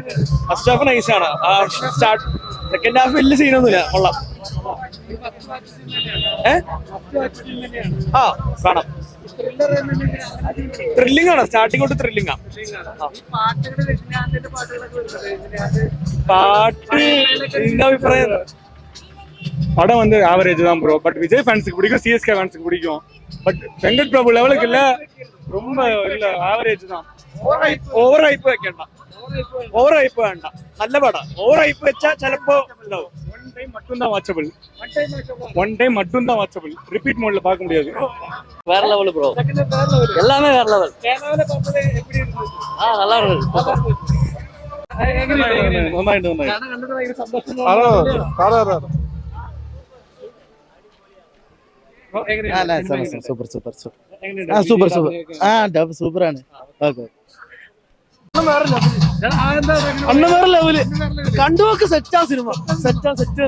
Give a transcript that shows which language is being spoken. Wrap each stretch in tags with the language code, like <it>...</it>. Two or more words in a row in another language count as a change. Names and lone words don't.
<en>first half</en> <ml>നൈസാണ്.</ml> <en>second half</en> <ml>വലിയ സീനൊന്നുമില്ല. കൊള്ളാം. കാണാം. ത്രില്ലിംഗ് ആണ്, സ്റ്റാർട്ടിംഗ് തൊട്ട് ത്രില്ലിംഗ് ആണ്. പാട്ട് എന്റെ അഭിപ്രായം</ml> <ta>படம் வந்து ஆவரேஜ் தான் ப்ரோ. பட் விஜய் ஃபேன்ஸுக்கு பிடிக்கும், சிஎஸ்கே ஃபேன்ஸுக்கு பிடிக்கும். பட் வெங்கட் பிரபு லெவலுக்கு இல்ல, ரொம்ப இல்ல, ஆவரேஜ் தான்.</ta> <en>over hype</en> <ml>വെക്കണ്ട,</ml> <en>over hype</en> <ml>വേണ്ട. നല്ല പടം.</ml> <en>over hype</en> <ml>വെച്ചാൽ ചിലപ്പോ ഉണ്ടാവും.</ml> <en>one time</en> <ta>மட்டும் தான் வாட்சபிள்.</ta> <en>repeat mode</en> <ta>பார்க்க முடியாது. வேற லெவல் ப்ரோ, எல்லாமே வேற லெவல். நல்லா இருக்கு.</ta> <ml>സൂപ്പറാണ്. അണ്ണ വേറെ ലെവല്. കണ്ടുപോക്ക് സെറ്റാ സിനിമ.</ml>